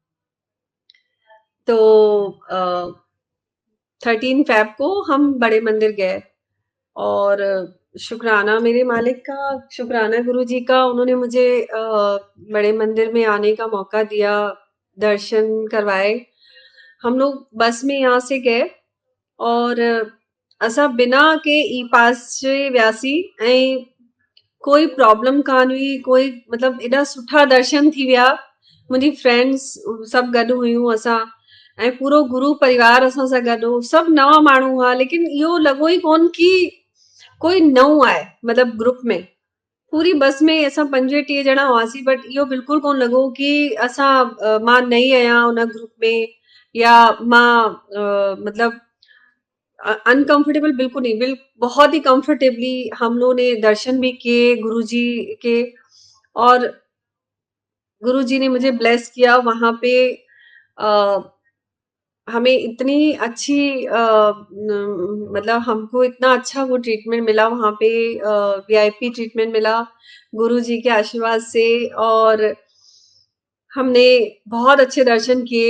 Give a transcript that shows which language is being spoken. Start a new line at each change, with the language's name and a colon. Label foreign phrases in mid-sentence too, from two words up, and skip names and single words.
Hindi: तो 13 फेब को हम बड़े मंदिर गए और शुक्राना मेरे मालिक का, शुक्राना गुरुजी का, उन्होंने मुझे बड़े मंदिर में आने का मौका दिया, दर्शन करवाए। हम लोग बस में यहाँ से गए
Sindhi: और असां बिना के ई पास जे वियासीं ऐं कोई प्रॉब्लम कान हुई, कोई मतलब एॾा सुठा दर्शन थी विया। मुंहिंजी फ्रेंड्स सभु गॾु हुयूं असां, ऐं पूरो गुरु परिवार असां सां गॾु हो, सभु नवां माण्हू हुआ, लेकिन इहो लॻो ई कोन कि कोई नओं आहे, मतलब ग्रुप में। पूरी बस में असां 25 ॼणा हुआसीं, बट इहो बिल्कुलु कोन लॻो कि असां मां नई आहियां उन ग्रुप में, या मां मतलब
Hindi: अनकंफर्टेबल बिल्कुल नहीं, बहुत ही कंफर्टेबली हम लोगों ने दर्शन भी किए गुरुजी के, और गुरुजी ने मुझे ब्लेस किया वहां पे। आ, हमें इतनी अच्छी मतलब हमको इतना अच्छा वो ट्रीटमेंट मिला वहां पे, वीआईपी ट्रीटमेंट मिला गुरुजी के आशीर्वाद से, और हमने बहुत अच्छे दर्शन किए।